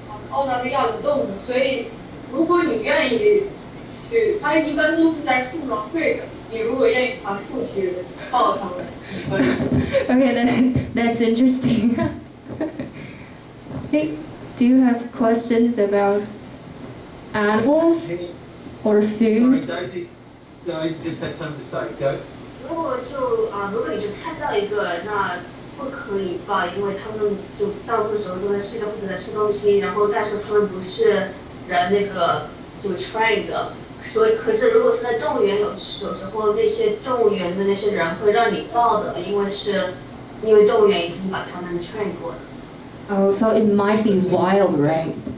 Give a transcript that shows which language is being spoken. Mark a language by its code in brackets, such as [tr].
[zh] 澳大利亚的动物，所以如果你愿意去，它一般都是在树上睡着。你如果愿意爬树去抱它们，可以。 [en] Okay, that's interesting. Hey, do you have questions about animals or food? Sorry, Daisy. No, you just had something to say. Go. [zh] 如果你就看到一个，那不可以抱，因为他们就大部分时候都在睡觉或者在吃东西，然后再说他们不是人那个就 train 的，所以可是如果是在动物园有时候那些动物园的那些人会让你抱的，因为动物园已经把他们 train 过了。 [en] Oh, so it might be wild, right?